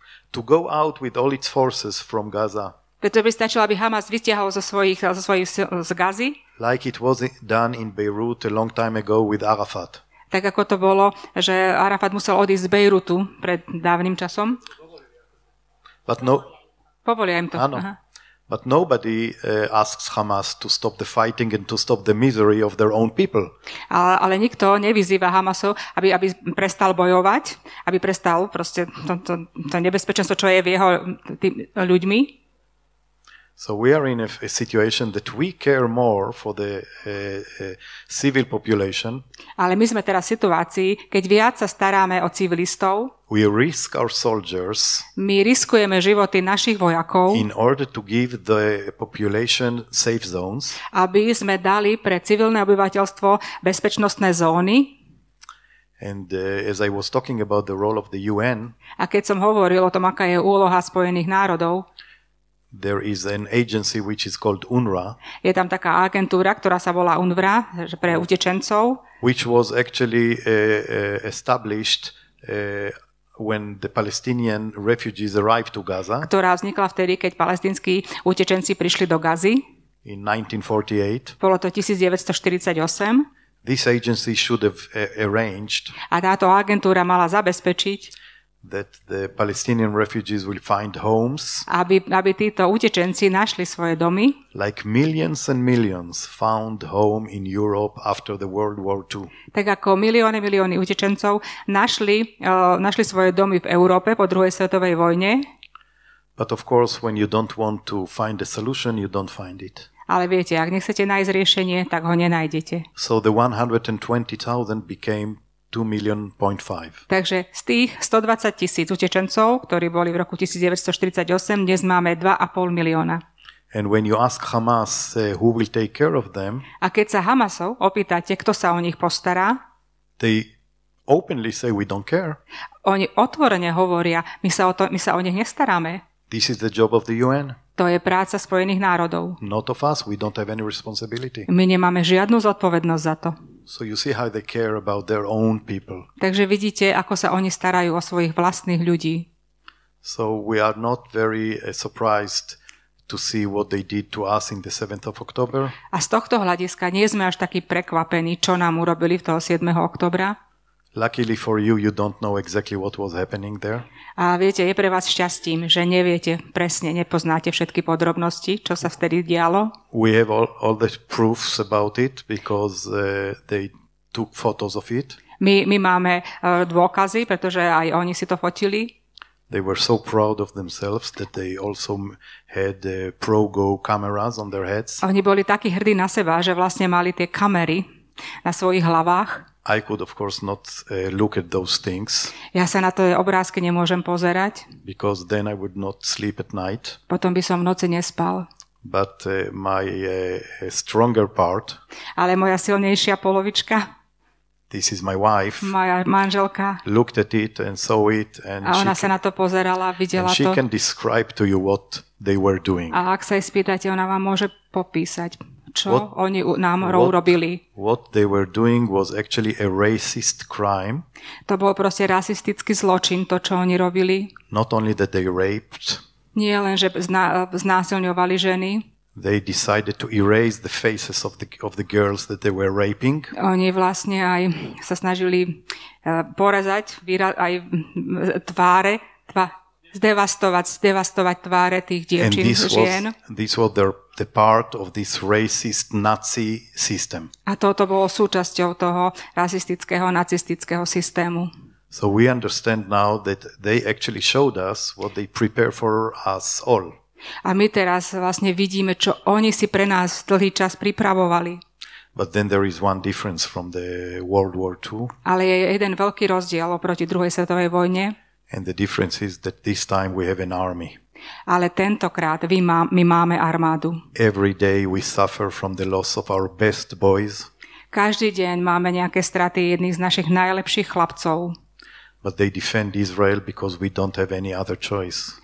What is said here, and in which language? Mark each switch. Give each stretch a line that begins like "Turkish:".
English: To go out with all its forces from Gaza.
Slovak: Preto by stačilo, aby Hamas vytiahol zo svojich z Gazy.
English: Like it was done in Beirut a long time ago with Arafat.
Slovak: Tak ako to bolo, že Arafat musel odísť z Bejrutu pred dávnym časom. Povolia im to. Áno.
English: But nobody asks Hamas to stop the fighting and to stop the misery of their own people.
Slovak: Ale nikto nevyzýva Hamasu, aby prestal bojovať, aby prestal proste to nebezpečenstvo, čo je v jeho ľuďmi.
English: So we are in a situation that we care more for the civil population.
Slovak: Ale my sme teraz v situácii, keď viac sa staráme o civilistov.
English: We risk our soldiers.
Slovak: My riskujeme životy našich vojakov.
English: In order to give the population safe zones.
Slovak: Aby sme dali pre civilné obyvateľstvo bezpečnostné zóny.
English: And as I was talking about the role of the UN.
Slovak: A keď som hovoril o tom, aká je úloha Spojených národov.
English: There is an agency which is called UNRWA.
Slovak: Je tam taká agentúra, ktorá sa volá UNRWA pre utečencov.
English: Which was actually established when the Palestinian refugees arrived to Gaza.
Slovak: Ktorá vznikla vtedy, keď palestinskí utečenci prišli do Gazy.
English: In 1948.
Slovak: Bolo to 1948.
English: This agency should have arranged.
Slovak: A táto agentúra mala zabezpečiť,
English: that the Palestinian refugees will find homes.
Slovak: Aby títo utečenci našli svoje domy.
English: Like millions and millions found home in Europe after the World War II.
Slovak: Tak ako milióny utečencov našli svoje domy v Európe po druhej svetovej vojne.
English: But of course, when you don't want to find a solution, you don't find it.
Slovak: Ale viete, ak nechcete nájsť riešenie, tak ho nenájdete.
English: So the 120,000 became 2.5 million.
Slovak: Takže z tých 120,000 utečencov, ktorí boli v roku 1948, dnes máme 2,5 milióna.
English: And when you ask Hamas who will take care of them,
Slovak: a keď sa Hamasov opýtate, kto sa o nich postará,
English: they openly say we don't care.
Slovak: Oni otvorene hovoria, my sa o nich nestaráme.
English: This is the job of the UN.
Slovak: To je práca Spojených národov.
English: Not of us, we don't have any responsibility.
Slovak: My nemáme žiadnu zodpovednosť za to.
English: So you see how they care about their own people.
Slovak: Takže vidíte, ako sa oni starajú o svojich vlastných ľudí.
English: So we are not very surprised to see what they did to us in the 7th of October.
Slovak: A z tohto hľadiska nie sme až takí prekvapení, čo nám urobili v toho 7. októbra.
English: Luckily for you, you don't know exactly what was happening there.
Slovak: A viete, je pre vás šťastím, že neviete presne, nepoznáte všetky podrobnosti, čo sa vtedy dialo.
English: We have all the proofs about it because they took photos of it.
Slovak: My máme dôkazy, pretože aj oni si to fotili.
English: They were so proud of themselves that they also had pro-go cameras on their heads.
Slovak: Oni boli takí hrdí na seba, že vlastne mali tie kamery na svojich hlavách.
English: I could of course not look at those things.
Slovak: Ja sa na to obrázky nemôžem pozerať.
English: Because then I would not sleep at night.
Slovak: Potom by som v noci nespal.
English: But my stronger part.
Slovak: Ale moja silnejšia polovička.
English: This is my wife.
Slovak: Moja manželka.
English: Looked at it and saw it and
Slovak: a ona sa na to pozerala, videla to.
English: She can describe to you what they were doing.
Slovak: A ak sa jej spýtate, ona vám môže popísať, čo oni nám robili.
English: What they were doing was actually a racist crime.
Slovak: To bol proste rasistický zločin, to, čo oni robili.
English: Not only that they raped.
Slovak: Nie len, že znásilňovali ženy.
English: They decided to erase the faces of the girls that they were raping.
Slovak: Oni vlastne aj sa snažili porezať aj tváre, zdevastovať tváre tých dievčín, žien.
English: This was the part of this racist Nazi system.
Slovak: A toto bolo súčasťou toho rasistického, nacistického systému.
English: So we understand now that they actually showed us what they prepare for us all.
Slovak: A my teraz vlastne vidíme, čo oni si pre nás dlhý čas pripravovali.
English: But then there is one difference from the World War II.
Slovak: Ale je jeden veľký rozdiel oproti druhej svetovej vojne.
English: And the difference is that this time we have an army.
Slovak: Ale tentokrát my máme armádu.
English: Every day we suffer from the loss of our best boys.
Slovak: Každý deň máme nejaké straty jedných z našich najlepších chlapcov.
English: But they defend Israel because we don't have any other choice.